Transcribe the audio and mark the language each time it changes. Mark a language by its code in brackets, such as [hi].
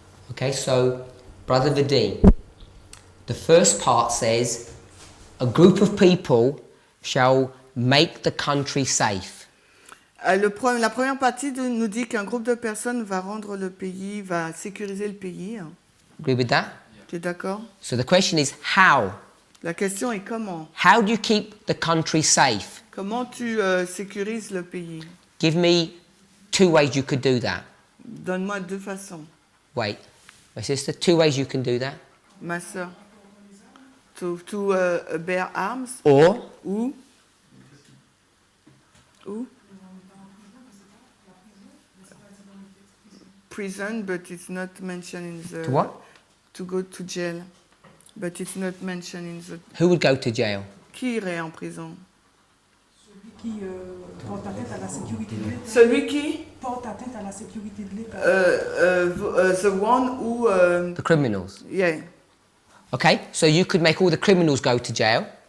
[en] Okay, so, Brother Vadim, the first part says, a group of people shall make the country safe. [fr] La première partie nous dit qu'un groupe de personnes va rendre le pays, va sécuriser le pays. [en] Agree with that? [fr] Tu es d'accord? [en] So the question is how? [fr] La question est comment? [en] How do you keep the country safe? [fr] Comment tu sécurises le pays? [en] Give me 2 ways you could do that. [fr] Donne-moi 2 façons. [en] Wait, my sister, 2 ways you can do that. [fr] Ma sœur. [en] To bear arms Or, [fr] ou prison, [en] but it's not mentioned in the... to what? To go to jail, but it's not mentioned in the... Who would go to jail? [fr] Qui irait en prison? Celui qui porte atteinte à la sécurité de l'État. Celui qui Porte atteinte à la sécurité de l'État. [en] the one who... The criminals. yeah. Okay, so you could make all the criminals go to jail.